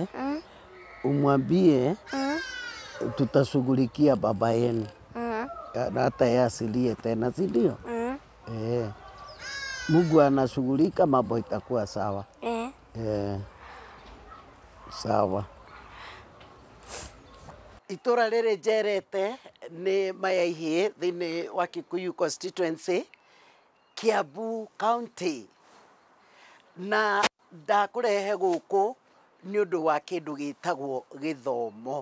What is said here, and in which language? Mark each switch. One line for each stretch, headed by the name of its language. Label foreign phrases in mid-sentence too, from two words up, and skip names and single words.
Swahili: Umwambie tutashughulikia baba yenu. Na hata yeye asilie tena, si ndio? Mungu anashughulika, mambo itakuwa sawa. Sawa.
Kikuyu: Itura rĩrĩ njerete nĩ Mayaihĩ thĩinĩ wa Kikuyu constituency, Kiambu County. Na ndakũrehe gũkũ nĩ ũndũ wa kĩndũ gĩtagwo gĩthomo.